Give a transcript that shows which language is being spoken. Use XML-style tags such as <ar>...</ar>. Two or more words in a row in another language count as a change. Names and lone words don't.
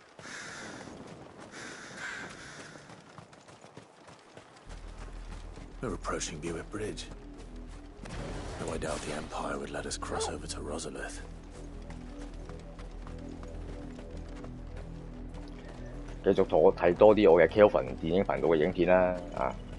<en>We're approaching Buick Bridge. Though I doubt the Empire would let us cross over to Rosalith.</en> <yue>繼續同我睇多啲我嘅 Kelvin 電影頻道嘅影片啦，啊！</yue>